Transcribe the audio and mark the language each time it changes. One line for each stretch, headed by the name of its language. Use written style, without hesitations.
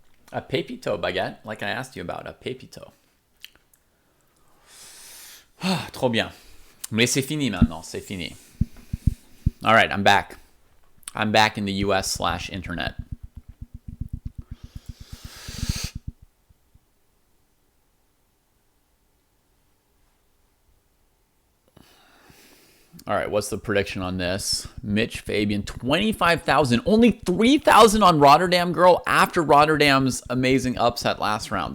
English: A pépito baguette, like I asked you about, a pépito.
French: Ah, trop bien. Mais c'est fini maintenant, c'est fini.
English: All right, I'm back. I'm back in the US/internet. All right, what's the prediction on this? Mitch Fabian, 25,000. Only 3,000 on Rotterdam Girl after Rotterdam's amazing upset last round.